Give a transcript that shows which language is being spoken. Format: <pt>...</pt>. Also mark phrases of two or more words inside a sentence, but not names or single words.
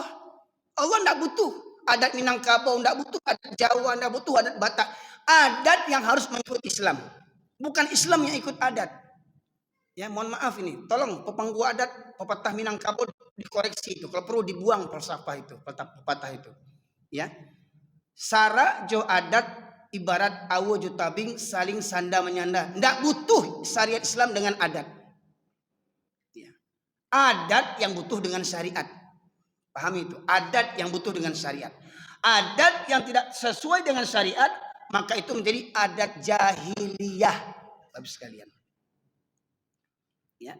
<id>Allah tidak butuh adat Minangkabau, tidak butuh adat Jawa, tidak butuh adat Batak. Adat yang harus mengikut Islam, bukan Islam yang ikut adat. Ya, mohon maaf ini, tolong pepangku adat pepatah Minangkabau dikoreksi itu, kalau perlu dibuang falsafah itu, pepatah itu. Ya,</id> <min>syarak jo adat ibarat awo jo tabing saling sanda menyanda.</min> <id>Tidak butuh syariat Islam dengan adat. Ya. Adat yang butuh dengan syariat. Pahami itu. Adat yang butuh dengan syariat. Adat yang tidak sesuai dengan syariat, maka itu menjadi adat jahiliyah. Bapak sekalian. Ya.</id>